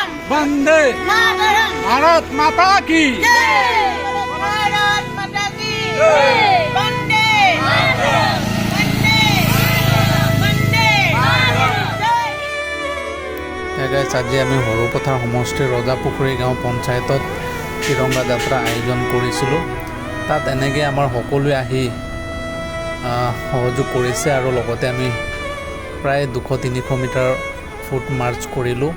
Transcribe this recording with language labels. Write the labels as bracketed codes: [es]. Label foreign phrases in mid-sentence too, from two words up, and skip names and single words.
[hi] वंदे भारत माता की भारत माता की वंदे वंदे वंदे [as] গাইছ আজি আমি সৰুপথাৰ সমষ্টিৰ ৰজাপুখুৰী গাঁও পঞ্চায়তত তিৰংগা যাত্ৰা আয়োজন কৰিছিলোঁ। তাত এনেকৈ আমাৰ সকলোৱে আহি সহযোগ কৰিছে আৰু লগতে আমি প্ৰায় 200-300 মিটাৰ [en] foot march [as] কৰিলোঁ।